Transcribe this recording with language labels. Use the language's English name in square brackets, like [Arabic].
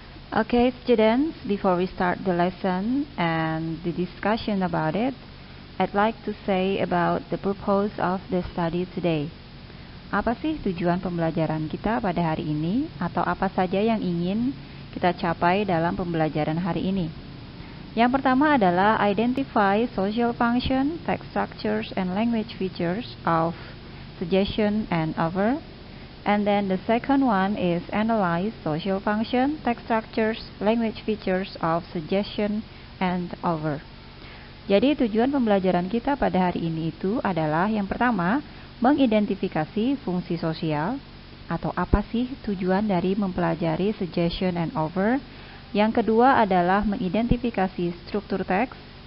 [English] Okay, students, before we start the lesson and the discussion about it, I'd like to say about the purpose of the study today. [Indonesian] Apa sih tujuan pembelajaran kita pada hari ini, atau apa saja yang ingin kita capai dalam pembelajaran hari ini? Yang pertama adalah [English] identify social function, text structures, and language features of suggestion and offer. And then the second one is analyze social function, text structures, language features of suggestion and offer. [Indonesian] Jadi tujuan pembelajaran kita pada hari ini itu adalah yang pertama, mengidentifikasi fungsi sosial atau apa sih tujuan dari mempelajari [English] suggestion and offer. [Indonesian] Yang kedua adalah mengidentifikasi struktur teks.